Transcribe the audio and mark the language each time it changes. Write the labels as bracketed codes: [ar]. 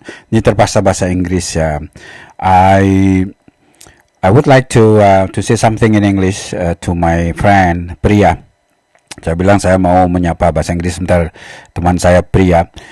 [id] Ini terpaksa bahasa Inggris ya. [en] I I would like to say something in English to my friend Priya. [id] Saya bilang saya mau menyapa bahasa Inggris sebentar, teman saya Priya.